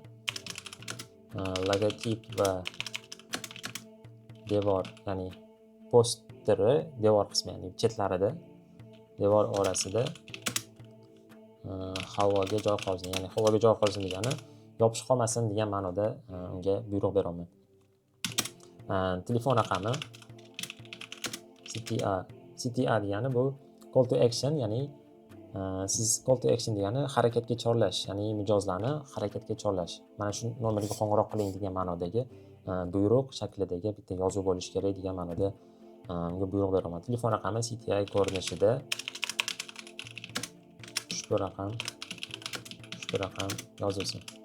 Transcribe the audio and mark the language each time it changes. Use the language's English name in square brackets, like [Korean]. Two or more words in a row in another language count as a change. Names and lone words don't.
[Uzbek] Logotip va devor, ya'ni posteri devor qismi, ya'ni chetlarida, devor orasida havoga joy qolsin. Ya'ni havoga joy qolsin degani yopishib qolmasin degan ma'noda unga buyruq beraman. Telefon raqami CTA degani bu [English] call to action, [Uzbek] ya'ni siz [English] call to action [Uzbek] degani harakatga chorlash, ya'ni mijozlarni harakatga chorlash. Mana shu nomerga qo'ng'iroq qiling degan ma'nodagi buyruq shaklidagi bitta yozuv bo'lishi kerak degan ma'noda unga buyruq beraman. Telefon raqami CTA ko'rinishida ushbu raqam yozilsin.